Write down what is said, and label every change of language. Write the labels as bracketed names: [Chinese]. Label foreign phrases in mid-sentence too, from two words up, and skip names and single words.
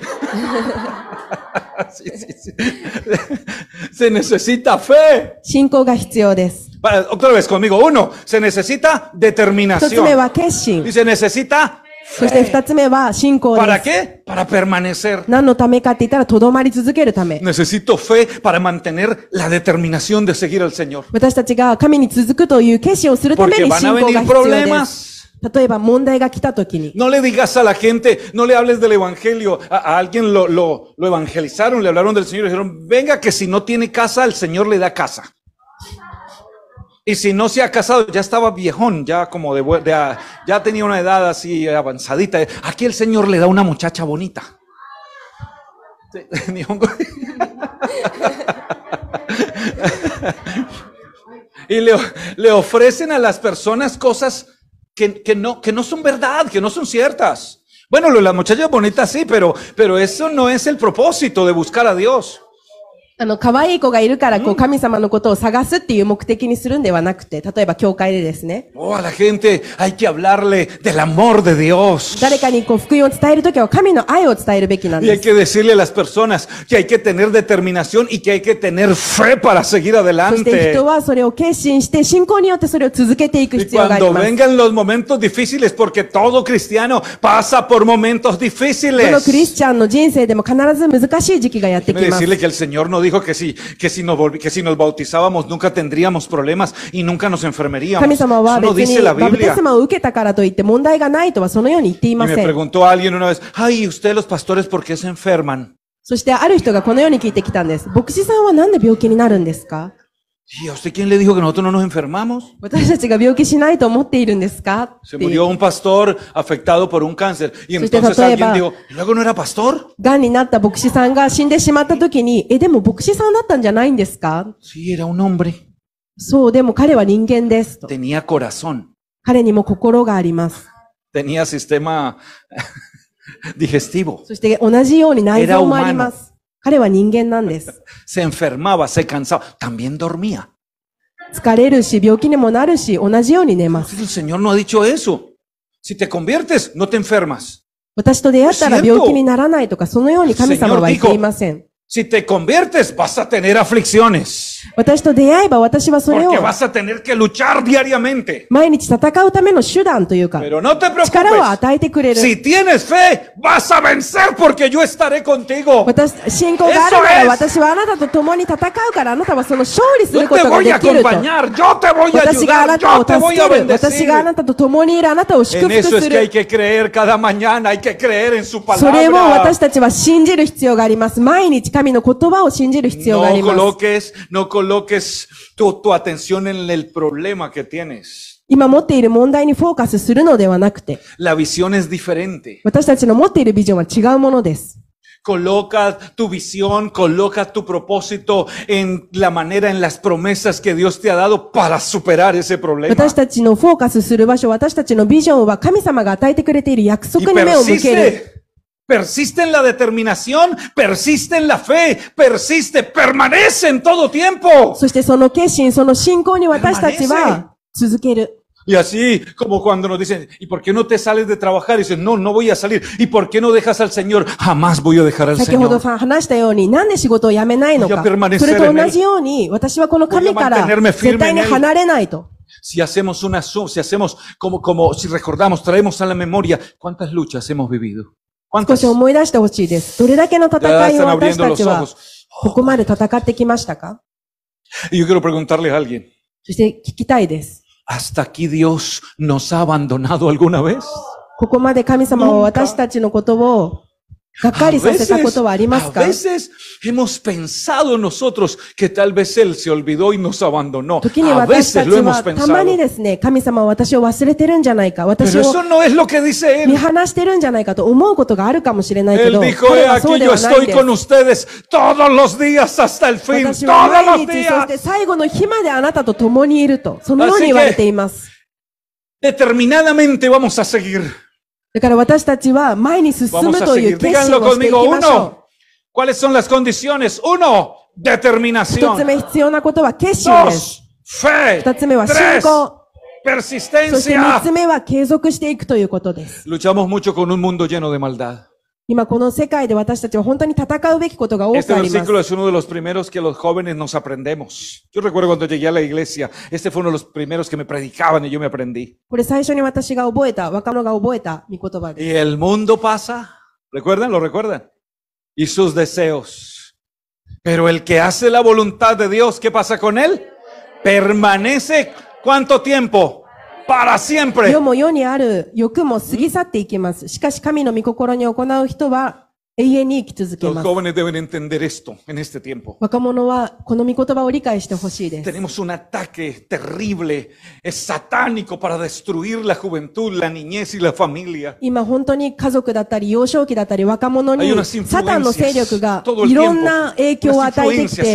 [Spanish] Sí. Se necesita fe. [Japanese] 信仰が必要です。 [Spanish] Otra vez conmigo. Uno, se necesita [Japanese] 一つ目 [Spanish] determinación. [Japanese] は決心 [Spanish] Y。se necesita [Japanese] そして二つ目は信仰 [Spanish] ¿para [Japanese] です。 [Spanish] qué? Para permanecer. [Japanese] 何のためかって言ったら、とどまり続けるため。 [Spanish] Necesito fe para mantener la determinación de seguir al Señor. [Japanese] 私たちが神に続くという決心をするため [Spanish] Porque [Japanese] に [Spanish] van [Japanese] 信 [Spanish] a [Japanese] 仰が [Spanish] venir [Japanese] 必要で [Spanish] problemas. [Japanese] す。例えば問題が来た時に、 [Spanish] No le digas a la gente, no le hables del evangelio. A alguien lo evangelizaron, le hablaron del Señor y dijeron, venga que si no tiene casa, el Señor le da casa. Y si no se ha casado, ya estaba viejón, ya como ya tenía una edad así avanzadita. Aquí el Señor le da una muchacha bonita. Y le ofrecen a las personas cosas que no son verdad, que no son ciertas. Bueno, lo de las muchachas bonitas sí, pero eso no es el propósito de buscar a Dios. [Japanese] 可愛い子がいるから、神様のことを探すっていう目的にするんではなくて、例えば教会でですね。 [Spanish] Oh, a la gente hay que hablarle del amor de Dios. [Japanese] 誰かに福音を伝えるときは神の愛を伝えるべきなん [Spanish] Y [Japanese] で [Spanish] hay [Japanese] す。 [Spanish] que decirle a las personas que hay que tener determinación y que hay que tener fe para seguir [Japanese] そして [Spanish] adelante. [Japanese] 人はそれを決心して、信仰によってそれを続けていく [Spanish] Y [Japanese] 必要があり [Spanish] cuando [Japanese] ます。 [Spanish] vengan los momentos difíciles, porque todo cristiano pasa por momentos [Japanese] このクリ [Spanish] difíciles. [Japanese] スチャンの人生でも必ず難しい時期がやってきます。 [Spanish] Decirle que el Señor no dijo dijo que si nos bautizábamos nunca tendríamos problemas y nunca nos enfermeríamos. [Japanese] 神様は [Spanish] Eso no [Japanese] 別 [Spanish] dice [Japanese] に [Spanish] la [Japanese] バプテ [Spanish] Biblia. [Japanese] スマを受けたからといって問題がないとはそのように言ってい [Spanish] Y [Japanese] ま [Spanish] me [Japanese] せん。 [Spanish] preguntó alguien una vez, ay, ¿ustedes los pastores por qué se enferman? [Japanese] そしてある人がこのように聞いてきたんです。牧師さんはなんで病気になるんですか？ [Spanish] ¿Y a usted quién le dijo que nosotros no nos enfermamos? [Japanese] 私たちが病気しないと思っているんですか？って [Spanish] Se [Japanese] いう [Spanish] murió un pastor afectado por un cáncer. Y Usted entonces no alguien prueba. dijo, ¿y luego no era pastor? [Japanese] 癌になった牧師さんが死んでしまった時に、でも牧師さんだったんじゃないんですか？ [Spanish] Sí, era un hombre. [Japanese] そう、でも彼は人間ですと。 [Spanish] Tenía corazón. [Japanese] 彼にも心があります。 [Spanish] Tenía sistema digestivo. [Japanese] そして同じように内臓もあります。彼は人間なんです。 [Spanish] Se enfermaba, se cansaba. También dormía. [Japanese] 疲れるし、病気にもなるし、同じように寝ます。 [Spanish] El Señor no ha dicho eso. Si te conviertes, no te enfermas. [Japanese] 私と出会ったら病気にならないとか、そのように神様は言っていません。 [Spanish] Si te conviertes, vas a tener aflicciones. [Japanese] 私と出会えば私はそれを [Spanish] Porque vas a tener que luchar diariamente. [Japanese] 毎日戦うための手段というか、 [Spanish] Pero no te [Japanese] 力を [Spanish] preocupes. [Japanese] 与えてくれる。 [Spanish] Si tienes fe, vas a vencer porque yo estaré contigo. [Japanese] 信仰があるなら私はあなたと共に戦うからあなたはその勝利する [Spanish] Yo [Japanese] こ [Spanish] te [Japanese] とが [Spanish] voy [Japanese] で [Spanish] a [Japanese] きると。 [Spanish] acompañar, yo te voy a [Japanese] 私があな [Spanish] ayudar, [Japanese] た [Spanish] yo [Japanese] を [Spanish] te [Japanese] 助 [Spanish] voy a [Japanese] ける。私があ [Spanish] bendecir. [Japanese] なたと共にいるあなたを祝 [Spanish] En [Japanese] 福 [Spanish] eso es [Japanese] す [Spanish] que hay [Japanese] る。 [Spanish] que creer cada mañana, hay que creer en su [Japanese] それを [Spanish] palabra. [Japanese] 私たちは信じる必要があります。毎日神の言葉を信じる必要があります。 [Spanish] No coloques tu atención en el problema que tienes. [Japanese] 今持っている問題にフォーカスするのではなくて、 [Spanish] La visión es diferente. [Japanese] 私たちの持っているビジョンは違うものです。 [Spanish] Coloca tu visión, coloca tu propósito en la manera, en las promesas que Dios te ha dado para superar ese problema. [Japanese] 私たちのフォーカスする場所、私たちのビジョンは神様が与えてくれている約 [Spanish] Y [Japanese] 束に目を向ける。 [Spanish] persiste en la determinación, persiste en la fe, persiste, permanece en todo tiempo. [Japanese] そしてその決心、その信仰に私たちは続ける。 [Spanish] Y así como cuando nos dicen, ¿y por qué no te sales de trabajar? Y dicen, no, no voy a salir. ¿Y por qué no dejas al Señor? Jamás voy a dejar al [Japanese] 先ほど [Spanish] Señor. [Japanese] 話したように、なんで仕事を辞めないのか。それと同じように、私はこの神から絶対に離れないと。 [Spanish] Si hacemos si recordamos, traemos a la memoria, ¿cuántas luchas hemos vivido? [Japanese] 少 [Spanish] ¿Cuántas? [Japanese] し思い出してほしいです。どれだけの戦いを私たち [Spanish] Ya están abriendo [Japanese] は [Spanish] los ojos. [Japanese] ここまで戦ってきましたか？ [Spanish] Y yo quiero preguntarle a alguien, [Japanese] そして聞きたいです。 [Spanish] ¿hasta aquí Dios nos ha abandonado alguna vez? [Japanese] ここまで神様は私たちのことをがっかりさせたことはあります [Spanish] A [Japanese] か？ [Spanish] veces hemos pensado nosotros que tal vez Él se olvidó y nos abandonó. [Japanese] 時に [Spanish] A [Japanese] 私た [Spanish] veces [Japanese] ち [Spanish] lo hemos [Japanese] はたまに [Spanish] pensado. [Japanese] ですね、神様は私を忘れてるんじゃないか、私 [Spanish] Pero [Japanese] を [Spanish] eso no es lo que dice [Japanese] 見 [Spanish] Él. [Japanese] 放してるんじゃないかと思うことがあるかもしれないけ [Spanish] Él [Japanese] ど、 [Spanish] dijo, [Japanese] 彼 [Spanish] he [Japanese] はそう [Spanish] aquí [Japanese] で [Spanish] yo [Japanese] はない [Spanish] estoy [Japanese] で [Spanish] con [Japanese] す。 [Spanish] ustedes todos los días hasta el fin, [Japanese] 私は [Spanish] todos [Japanese] 毎 [Spanish] los [Japanese] 日、そして [Spanish] días. [Japanese] 最後の日まであなたと共にいると、そのように言われています。 [Spanish] Determinadamente vamos a seguir. [Japanese] だから私たちは前に進 [Spanish] Vamos [Japanese] む [Spanish] a [Japanese] という [Spanish] seguir. [Japanese] 決心 [Spanish] Díganlo [Japanese] をしていき [Spanish] conmigo. [Japanese] ましょ [Spanish] Uno. ¿Cuáles son las condiciones? Uno, [Japanese] う。一つ [Spanish] determinación. [Japanese] 目必要なことは決心です。 [Spanish] Dos, fe. [Japanese] 二つ目は信 [Spanish] Tres, [Japanese] 仰。そして三 [Spanish] persistencia. [Japanese] つ目は継続していくということです。 [Spanish] Luchamos mucho con un mundo lleno de maldad. [Japanese] 今この世界で私たちは本当に戦うべきことが多 [Spanish] Este [Japanese] くあります。 [Spanish] versículo es uno de los primeros que los jóvenes nos aprendemos. Yo recuerdo cuando llegué a la iglesia, este fue uno de los primeros que me predicaban y yo me aprendí. [Japanese] これ最初に私が覚えた、若者が覚えた御言葉です。 [Spanish] Y el mundo pasa, ¿recuerdan? ¿Lo recuerdan? Y sus deseos. Pero el que hace la voluntad de Dios, ¿qué pasa con él? Permanece, ¿cuánto tiempo? Para siempre. [Japanese] 世も世にある欲も過ぎ去っていきます。しかし神の御心に行う人は永遠に生き続け [Spanish] Los [Japanese] ます。 [Spanish] jóvenes deben entender esto en este tiempo. [Japanese] 若者はこの御言葉を理解してほしいです。 [Spanish] Tenemos un ataque terrible, es satánico para destruir la juventud, la niñez y la familia. [Japanese] 今本当に家族だったり幼少期だったり若者 [Spanish] Hay [Japanese] に [Spanish] unas [Japanese] サタンの勢力 [Spanish] influencias [Japanese] が [Spanish] todo el [Japanese] いろ [Spanish] tiempo. [Japanese] んな影響を与えてきて